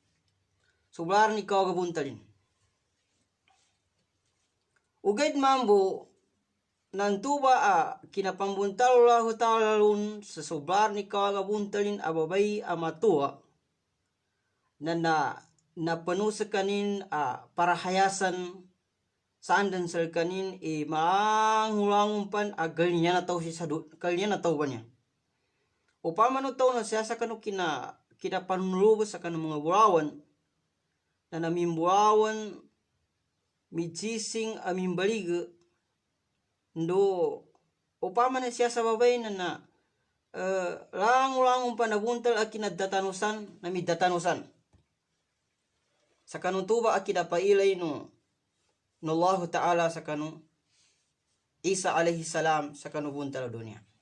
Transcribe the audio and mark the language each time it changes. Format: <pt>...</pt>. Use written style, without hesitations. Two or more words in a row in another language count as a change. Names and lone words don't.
<mrw>ugad mambo nantuba kinapambuntal</mrw> <ar>الله تعالى</ar> <mrw>lun sa sublar ni kagabuntalin babay matua na napanusa kanin parahayasan sandan sal kanin maangulangumpan agal niya na tao siya kalinya na tao ba niya upama no tao na siya sa kanu kinapanulubos sa kanu mga burawan na namimburawan mijising amimbalig ndo upama na siya sa babay na langulangun pa nabuntal akinadatanusan namidatanusan sa kanu tuba akinapailay no</mrw> <ar>الله تعالى</ar> <mrw>sa kanu Isa</mrw> <ar>عليه السلام</ar> <mrw>sa kanu buntal dunia</mrw>